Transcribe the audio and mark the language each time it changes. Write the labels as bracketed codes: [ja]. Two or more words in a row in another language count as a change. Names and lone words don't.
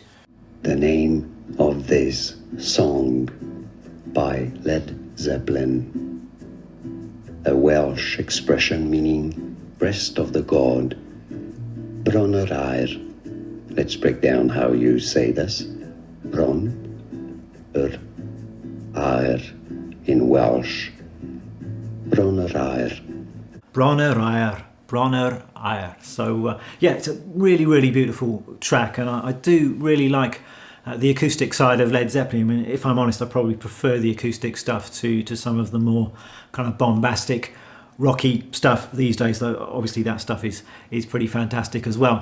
[en] The name of this song by Led Zeppelin, a Welsh expression meaning breast of the god, Bron-Yr-Aur. Let's break down how you say this. Bron-Yr-Aur in Welsh. Bron-Yr-Aur. Bron-Yr-Aur. Bron-Yr-Aur. So yeah, it's a really, really beautiful track, and I do really like the acoustic side of Led Zeppelin. I mean, if I'm honest, I probably prefer the acoustic stuff to some of the more kind of bombastic, rocky stuff these days, though obviously that stuff is pretty fantastic as well.